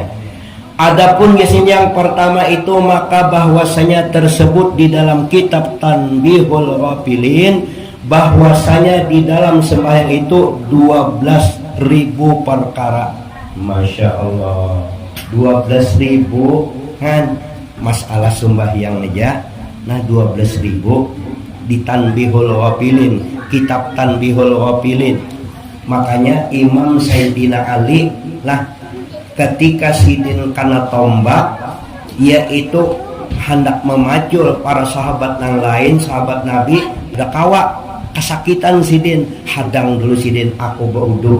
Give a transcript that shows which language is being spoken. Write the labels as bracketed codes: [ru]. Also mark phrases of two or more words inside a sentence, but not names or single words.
[id] Adapun yang pertama itu, maka bahwasanya tersebut di dalam kitab Tanbihul Ghafilin, bahwasanya di dalam sembahyang itu 12.000 perkara. [ar] ما شاء الله, [id] 12.000 kan masalah sembahyang aja. Nah, 12.000 di Tanbihul Ghafilin, kitab Tanbihul Ghafilin. [bjn] Makanya Imam Sayyidina Ali lah, ketika sidin kana tombak, yaitu hendak memacul para sahabat yang lain, sahabat Nabi, udah kawa kesakitan sidin, hadang dulu sidin, aku berwudu.